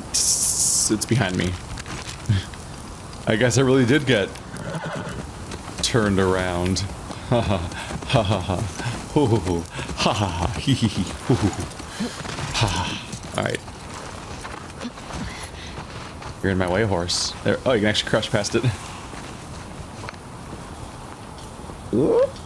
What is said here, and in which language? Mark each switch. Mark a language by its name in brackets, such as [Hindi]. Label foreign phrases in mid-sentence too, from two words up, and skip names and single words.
[English] It's behind me. I guess I really did get turned around. Ha ha ha ha ha. Hoo hoo hoo. Ha ha ha. Hee hee hee. Hoo hoo hoo. Ha ha. Alright. You're in my way, horse. There. Oh, you can actually crush past it. Ooh.